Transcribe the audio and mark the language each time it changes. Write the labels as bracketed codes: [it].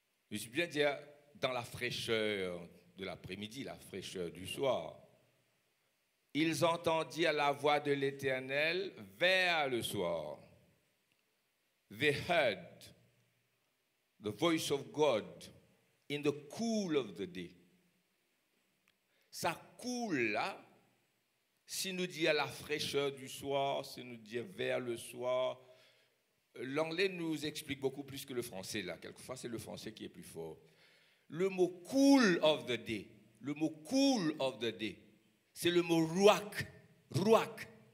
[fr] Je suis bien dire dans la fraîcheur de l'après-midi, la fraîcheur du soir. Ils entendirent la voix de l'Éternel vers le soir. [en] They heard the voice of God in the cool of the day. [fr] Ça coule là, si nous dit à la fraîcheur du soir, si nous dit vers le soir. L'anglais nous explique beaucoup plus que le français, là. Quelquefois, c'est le français qui est plus fort. Le mot [en] cool of the day, [fr] le mot cool of the day, c'est le mot ruach. Ruach.